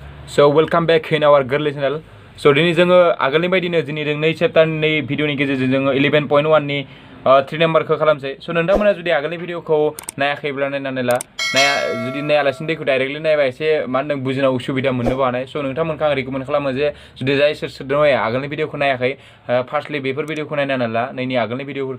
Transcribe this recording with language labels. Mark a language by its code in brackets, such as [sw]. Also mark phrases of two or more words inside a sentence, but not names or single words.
[en] So welcome back in our Girly channel. [brx] So दिनै जोङो आगोलनि बायदिनो दिनै जों नै [en] chapter video [brx] गेजेरजों जोङो 11.1 नि 3 नाम्बारखौ खालामसै. So नोंथांमोना जुदि आगोलनि भिडिअखौ नायाखैब्ला नायनानै ला जुदि नायालासिनो दैखौ डाइरेक्टलि नायबा एसे मा होनदों बुजिनायाव उसुबिदा मोननोबो हानाय. So नोंथांमोनखौ आं रिकमेन्ड खालामो जे जुदि जाय सोरदों आगोलनि भिडिअखौ नायाखै फार्स्टलि बेफोर भिडिअखौ नायनानै ला नैनि आगोलनि भिडिअफोरखौ.